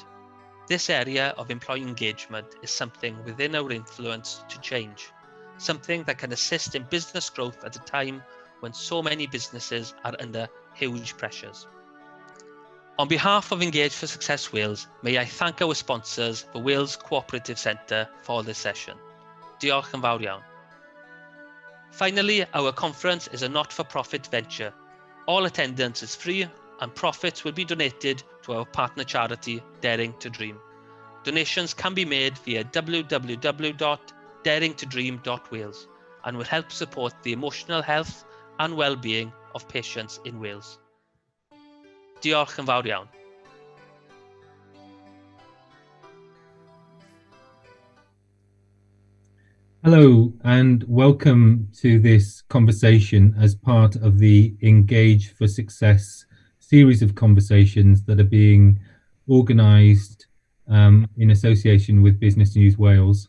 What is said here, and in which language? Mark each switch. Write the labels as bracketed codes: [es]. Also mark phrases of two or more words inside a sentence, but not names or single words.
[en] This area of employee engagement is something within our influence to change, something that can assist in business growth at a time when so many businesses are under huge pressures. On behalf of Engage for Success Wales, may I thank our sponsors, the Wales Cooperative Centre, for this session. [cy] Diolch yn fawr iawn. [en] Finally, our conference is a not-for-profit venture. All attendance is free and profits will be donated to our partner charity, Daring to Dream. Donations can be made via www.daringtodream.wales and will help support the emotional health and well-being of patients in Wales. [cy] Diolch yn fawr iawn. [en] Hello and welcome to this conversation as part of the Engage for Success series of conversations that are being organised in association with Business News Wales.